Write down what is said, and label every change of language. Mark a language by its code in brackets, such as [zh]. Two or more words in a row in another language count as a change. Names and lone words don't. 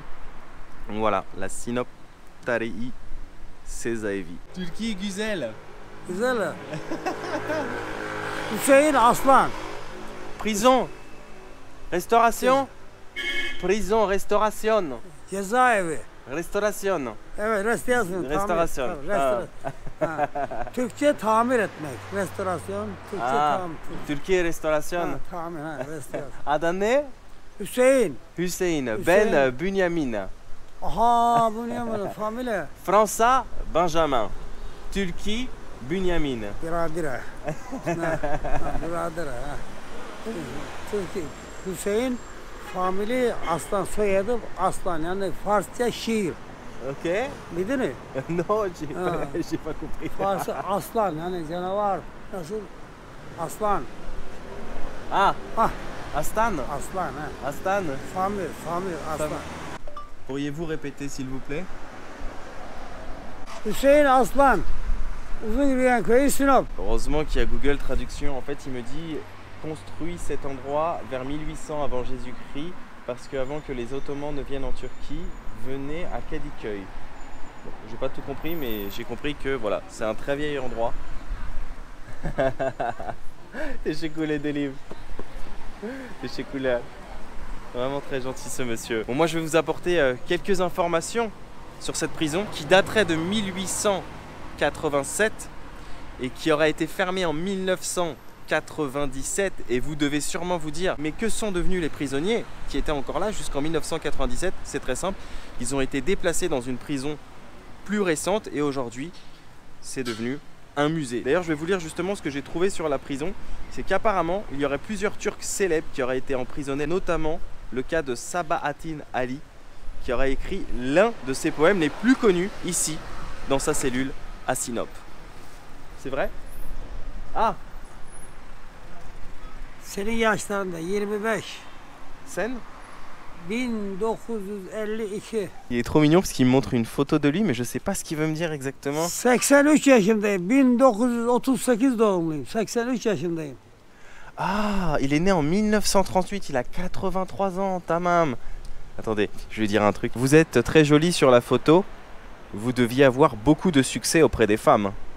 [fr] Donc voilà, la Sinop Tarihi Cezaevi. [tr] Turquie, güzel. Güzel. Hüseyin Aslan. [fr] Prison. Restauration. Prison, restauration. [tr] Cezaevi. [fr] Restauration. [tr] Evet, restorasyon. Restorasyon. Türkçe tamir etmek. Restorasyon, Türkçe tamir. Türkiye restorasyon. Tamir, restorasyon. Adın ne? Hüseyin. Hüseyin. Ben Bünyamin. Aha, Bünyamin, familya. Fransa, Benjamin. Türkiye, Bünyamin. Biradere. Biradere. Türkiye. Hüseyin, family Aslan, soyadı Aslan. Yani Farsça şiir. [en] Ok. [tr] Bildin mi? [fr] Non, j'ai pas compris. [tr] Farsça aslan, yani canavar. Nasıl? Aslan. Ah, Ah, Astan. aslan. Ha. Astan. Family Aslan. [fr] Pourriez-vous répéter s'il vous plaît? [tr] Hüseyin Aslan. Uzun yürüyen köyü Sinop. [fr] Heureusement qu'il y a Google Traduction. En fait, il me dit construit cet endroit vers 1800 avant Jésus-Christ parce qu'avant que les Ottomans ne viennent en Turquie, venez à Kadıköy. Bon, j'ai pas tout compris, mais j'ai compris que voilà, c'est un très vieil endroit. [tr] Teşekkür ederim. Teşekkürler. [fr] Vraiment très gentil ce monsieur. Bon, moi je vais vous apporter quelques informations sur cette prison qui daterait de 1887 et qui aurait été fermée en 1997. Et vous devez sûrement vous dire, mais que sont devenus les prisonniers qui étaient encore là jusqu'en 1997? C'est très simple, ils ont été déplacés dans une prison plus récente et aujourd'hui c'est devenu un musée. D'ailleurs, je vais vous lire justement ce que j'ai trouvé sur la prison. C'est qu'apparemment, il y aurait plusieurs Turcs célèbres qui auraient été emprisonnés, notamment le cas de Sabahattin Ali, qui aurait écrit l'un de ses poèmes les plus connus ici, dans sa cellule à Sinop. C'est vrai? Ah! [tr] Senin yaşlarında 25. Sen? 1952. [fr] Il est trop mignon parce qu'il me montre une photo de lui, mais je sais pas ce qu'il veut me dire exactement. [tr] 83 yaşındayım. 1938 doğumluyum. 83 yaşındayım. [fr] Ah, il est né en 1938, il a 83 ans, tamam. Attendez, je vais lui dire un truc. Vous êtes très jolie sur la photo. Vous deviez avoir beaucoup de succès auprès des femmes.